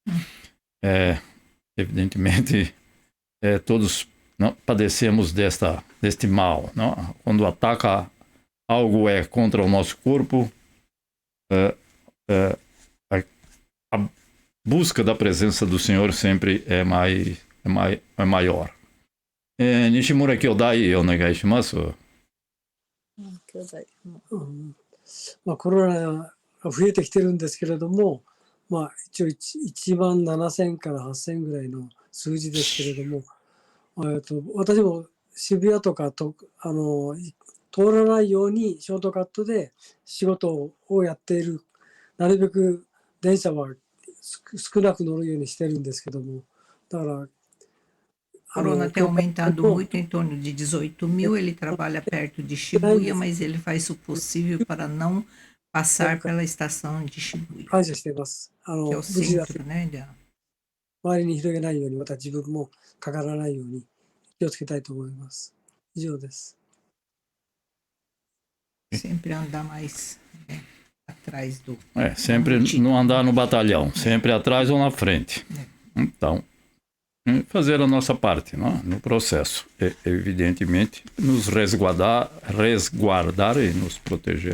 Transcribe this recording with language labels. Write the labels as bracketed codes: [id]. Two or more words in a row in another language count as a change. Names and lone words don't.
[pt] Evidentemente, todos padecemos deste mal. Não? Quando ataca algo contra o nosso corpo, a busca da presença do Senhor sempre é maior. [ja] Nishimura 兄弟、お願いします. 兄弟コロナが増えてきてるんですけれども、一応1万7000から8000ぐらいの数字ですけれども、私も渋谷とか通らないようにショートカットで仕事をやっている。なるべく電車は少なく乗るようにしてるんですけども、だから [pt] Corona tem aumentado muito, em torno de 18 mil. Ele trabalha perto de Shibuya, mas ele faz o possível para não passar pela estação de Shibuya, [ja] 感謝しています。 [pt] que é o [ja] 無事だ [pt] centro, né? [ja] 周りに広げないように、また自分もかからないように気をつけたいと思います。以上です。 [pt] Sempre andar mais atrás do... Sempre não andar no batalhão, sempre atrás ou na frente. Então, fazer a nossa parte, não? No processo. Evidentemente, nos resguardar e nos proteger.